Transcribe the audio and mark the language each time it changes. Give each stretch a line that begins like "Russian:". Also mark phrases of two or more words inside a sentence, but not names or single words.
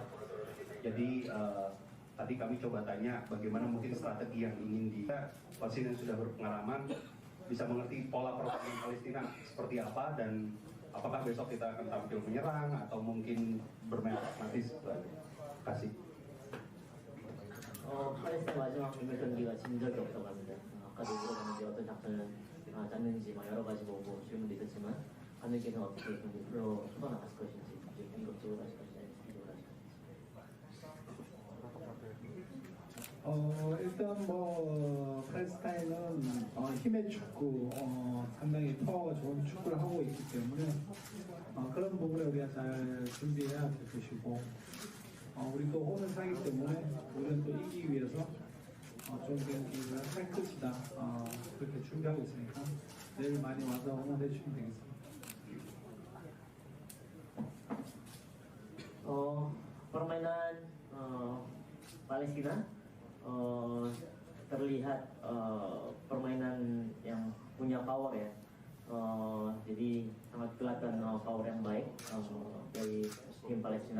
Indonesian: Jadi tadi kami coba tanya bagaimana mungkin strategi yang ingin Coach Shin yang sudah berpengalaman bisa mengerti pola pertandingan Palestina seperti apa, dan apakah besok kita akan tampil menyerang atau mungkin bermain pragmatis. Terima kasih.
Korean: 팔레스타인 마지막 경기 경기가 진 적이 없다고 합니다. 아까도 물어봤는데 어떤 작전을 짰는지 여러 가지 보고 질문도 있었지만 감독님께서 어떻게 경기 풀어 나갔을 것인지, 공격적으로 하실 것인지, 수비적으로 하실 것인지. 일단 팔레스타인은 힘의 축구, 상당히 파워가 좋은 축구를 하고 있기 때문에 그런 부분에 우리가 잘 준비해야 될 것이고, 우리도 오늘 사기 때문에 우리는 또 이기기 위해서 좋은 경기를 할 것이다, 그렇게 준비하고 있으니까 내일 많이 와서 응원해 주시면 되겠습니다.
Indonesian: Permainan Palestina terlihat permainan yang punya power ya, Jadi sangat kelihatan power yang baik dari tim Palestina.